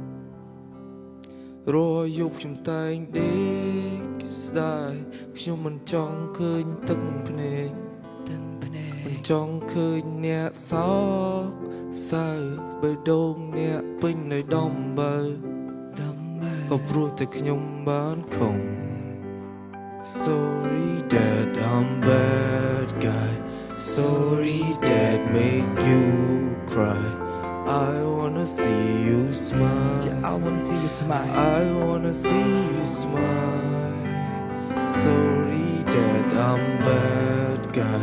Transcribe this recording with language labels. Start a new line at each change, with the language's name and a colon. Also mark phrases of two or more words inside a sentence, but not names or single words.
Khmer: រាល់យប់ខ្ញុំតែងដេកស្ដាយខ្ញុំមិនចង់ឃើញទឹកភ្នែកមិនចង់ឃើញអ្នកសោកសៅបេះដូងអ្នកពេញដោយដំបើក៏ព្រោះតែខ្ញុំបានខំ
English: Sorry that I'm bad guy. Sorry that make you cry. I wanna see you smile. Yeah, I wanna see you smile. I wanna see you smile. Sorry that I'm bad guy.